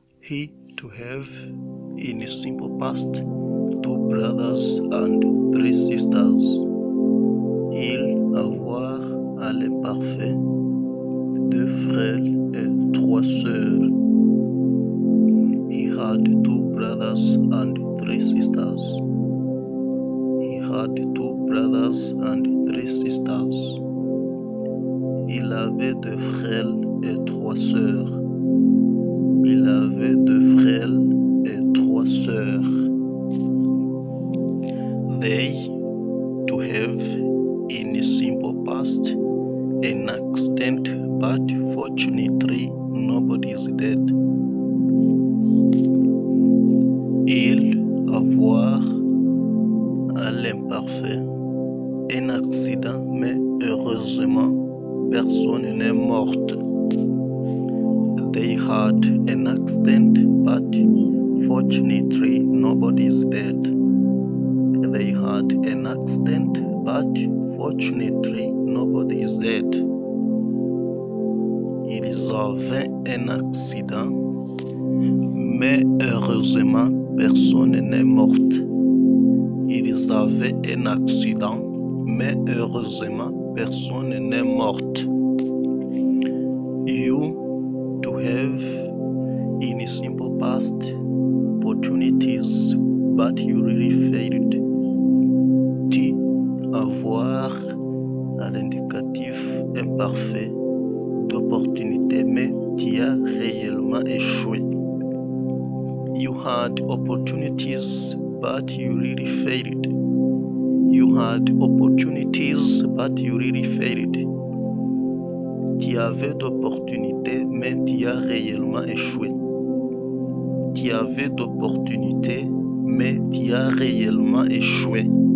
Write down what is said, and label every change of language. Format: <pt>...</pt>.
<en>He to have in a simple past 2 brothers and 3 sisters.</en> <fr>Il avoir à l'imparfait 2 frères et 3 sœurs.</fr> <en>He had 2 brothers and 3 sisters. He had 2 brothers and 3 sisters.</en> <fr>Il avait 2 frères et 3 sœurs. Il avait 2 frères et 3 sœurs.</fr> <en>They to have in a simple past an accident, but fortunately nobody is dead.</en> <fr>Il avoir à l'imparfait un accident, mais heureusement personne n'est morte.</fr> <en>They had an accident, but fortunately nobody is dead. They had an accident, but fortunately nobody is dead.</en> <fr>Ils avaient un accident, mais heureusement personne n'est morte. Ils avaient un accident, mais heureusement personne n'est morte.</fr> <en>You to have in a simple past opportunities, but you really failed.</en> <fr>Tu avoir à l'indicatif imparfait d'opportunité, mais tu as réellement échoué.</fr> <en>You had opportunities, but you really failed. You had opportunities, but you really failed.</en> <fr>Tu avais d'opportunités, mais tu as réellement échoué. Tu avais d'opportunités, mais tu as réellement échoué.</fr>